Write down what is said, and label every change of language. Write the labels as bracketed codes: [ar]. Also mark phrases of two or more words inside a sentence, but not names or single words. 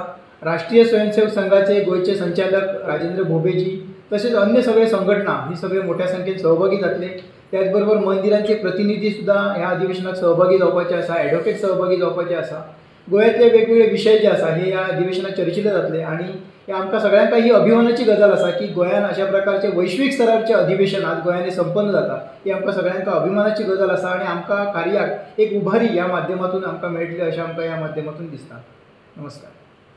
[kok] राष्ट्रीय स्वयंसेवक संघाचे गोयचे संचालक राजेंद्र भोबेजी तसेच अन्य सगळे संघटना ही सगळे मोठ्या संख्येने सहभागी जातले। त्याचबरोबर मंदिरांचे प्रतिनिधी सुद्धा ह्या अधिवेशनात सहभागी जावपाचे असा, ॲडव्होकेट सहभागी जावपाचे असा। गोव्यातले वेगवेगळे विषय जे असा हे या अधिवेशनात चर्चिले जातले आणि हे आमकां सगळ्यांका ही अभिमानाची गजाल असा की गोंयान अशा प्रकारचे वैश्विक स्तराचे अधिवेशन आज गोंयाने संपन्न जाता, ही आमकां सगळ्यांका अभिमानाची गजाल असा आणि आमकां कार्याक एक उभारी या माध्यमातून आमकां मेळटली अशें आमकां या माध्यमातून दिसता। नमस्कार।